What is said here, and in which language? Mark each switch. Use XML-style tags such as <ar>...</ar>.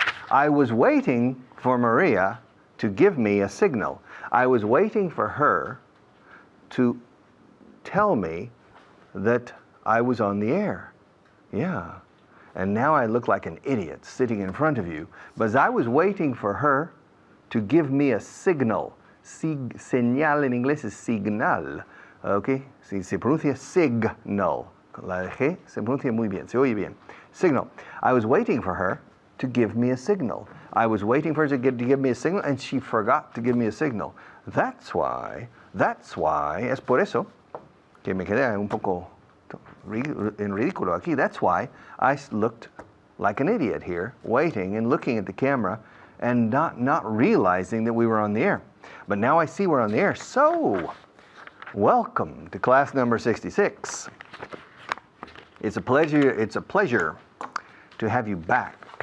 <en>I was waiting for Maria to give me a signal. I was waiting for her to tell me that I was on the air. Yeah. And now I look like an idiot sitting in front of you, but I was waiting for her to give me a signal.</en> <es>Señal en inglés es signal. Okay? Se pronuncia signal. La G se pronuncia muy bien, se oye bien.</es> <en>Signal. I was waiting for her to give me a signal. I was waiting for her to give me a signal, and she forgot to give me a signal. That's why,</en> <es>es por eso que me quedé un poco en ridículo aquí.</es> <en>That's why I looked like an idiot here, waiting and looking at the camera and not realizing that we were on the air. But now I see we're on the air. So, welcome to class number 66. It's a pleasure to have you back.</en>